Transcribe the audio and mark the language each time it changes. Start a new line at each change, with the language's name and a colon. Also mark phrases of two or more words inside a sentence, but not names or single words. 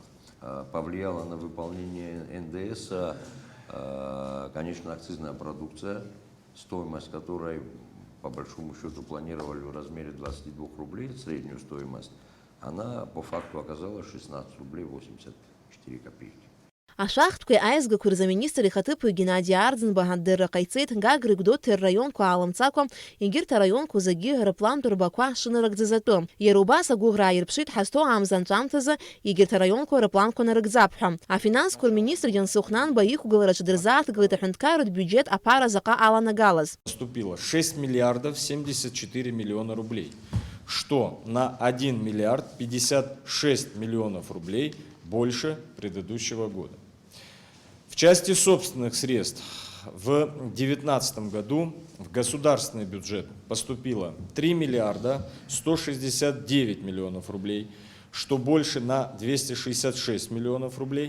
Russian: Повлияла на выполнение НДС, конечно, акцизная продукция, стоимость которой по большому счету планировали в размере 22 рублей, среднюю стоимость, она по факту оказалась 16 рублей 84 копейки.
Abkhazian: Ашахтқәеи аизгақәеи рзы аминистр ихаҭыԥуаҩ Геннади Арӡынба адырра ҟаиҵеит Гагра Гәдоуҭа рраионқәа аалымҵакәа егьырҭ араионқәа зегьы рыплантә рбақәа шынарыгӡаз атәы. Иара убас агәыӷра ааирԥшит ҳазҭоу аамза анҵәамҭазы егьырҭ араионқәа рыпланқәа нарыгӡап ҳәа. Афинансқәа рминистр Џьансыхә Нанба иқәгылараҿы дырзааҭгылеит аҳәынҭқарратә биуџьет аԥара заҟа аланагалаз.
Russian: Поступило 6 миллиардов 74 миллиона рублей, что на 1 миллиард 56 миллионов рублей больше предыдущего года. В части собственных средств в 2019 году в государственный бюджет поступило 3 миллиарда 169 миллионов рублей, что больше на 266 миллионов рублей.